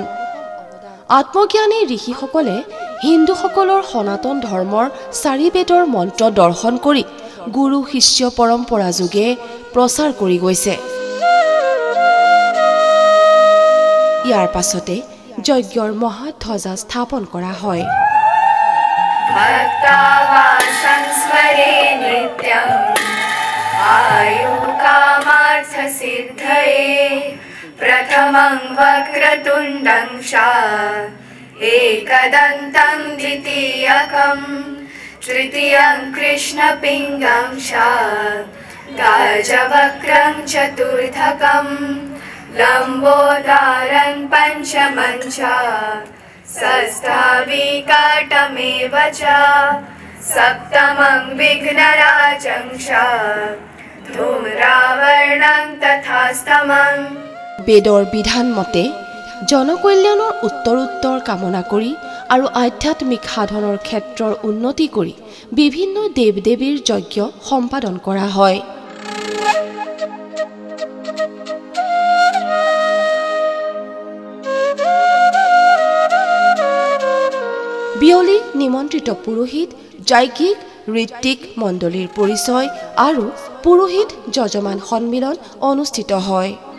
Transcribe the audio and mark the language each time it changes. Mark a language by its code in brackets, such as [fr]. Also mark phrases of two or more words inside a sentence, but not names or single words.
[as] আত্মজ্ঞানী ঋষিসকলে হিন্দুসকলৰ সনাতন ধৰ্মৰ 4 বেদৰ মন্ত্ৰ দৰ্শন কৰি গুৰু শিষ্য পৰম্পৰা যোগে প্ৰচাৰ কৰি গৈছে। ইয়াৰ পাছতে যজ্ঞৰ মহাধ্বজা স্থাপন কৰা হয়। [sa] संस्मरे नित्यं आयु कामार्थ सिद्धये प्रथमं वक्रतुण्डं एकदन्तं द्वितीयकं तृतीयं कृष्णपिङ्गं गाजवक्रं चतुर्थकं लम्बोदारं पञ्चमं षष्ठाविकटमेव च सप्तमं विघ्नराजं धूम्रावर्णं तथास्तमं। [as] বেদৰ বিধান মতে জনকল্যাণৰ উত্তৰোত্তৰ কামনা কৰি আৰু আধ্যাত্মিক সাধনৰ ক্ষেত্ৰৰ উন্নতি কৰি বিভিন্ন দেৱ দেৱীৰ যজ্ঞ সম্পাদন কৰা হয়। বিয়লি নিমন্ত্ৰিত পুৰোহিত যাজ্ঞিক ঋত্বিক মণ্ডলীৰ পৰিচয় আৰু পুৰোহিত যজমান সন্মিলন অনুষ্ঠিত হয়।